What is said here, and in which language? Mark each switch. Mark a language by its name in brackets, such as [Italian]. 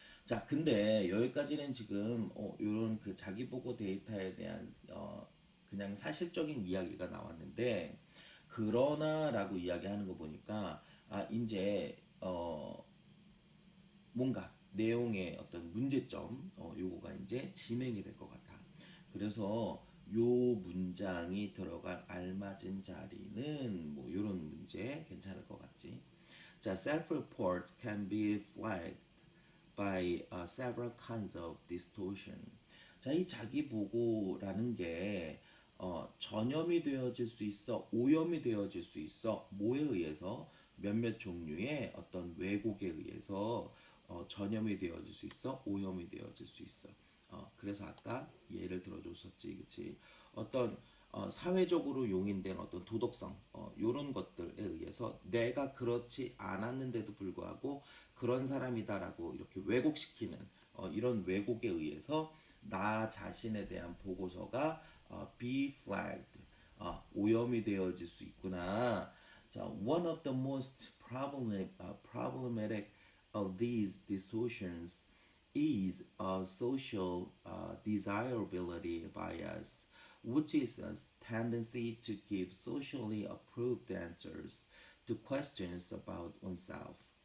[Korean] 자, 근데 여기까지는 지금 요런 그 자기 보고 데이터에 대한 그냥 사실적인 이야기가 나왔는데 그러나라고 이야기하는 거 보니까 이제 뭔가 내용의 어떤 문제점 요거가 이제 진행이 될 것 같아. 그래서 요 문장이 들어갈 알맞은 자리는 뭐 요런 문제 괜찮을 것 같지. [English] 자, self-reports can be flagged by several kinds of distortion. [Korean] 자, 이 자기 보고라는 게 전염이 되어질 수 있어, 오염이 되어질 수 있어. 뭐에 의해서 몇몇 종류의 어떤 왜곡에 의해서 전염이 되어질 수 있어, 오염이 되어질 수 있어. 그래서 아까 예를 들어줬었지, 그치? 어떤 사회적으로 용인된 어떤 도덕성, 이런 것들에 의해서 내가 그렇지 않았는데도 불구하고 그런 사람이다라고 이렇게 왜곡시키는 이런 왜곡에 의해서 나 자신에 대한 보고서가 be flagged, 오염이 되어질 수 있구나. [English] 자, one of the most problematic of these distortions is a social desirability bias, which is a tendency to give socially approved answers to questions about oneself.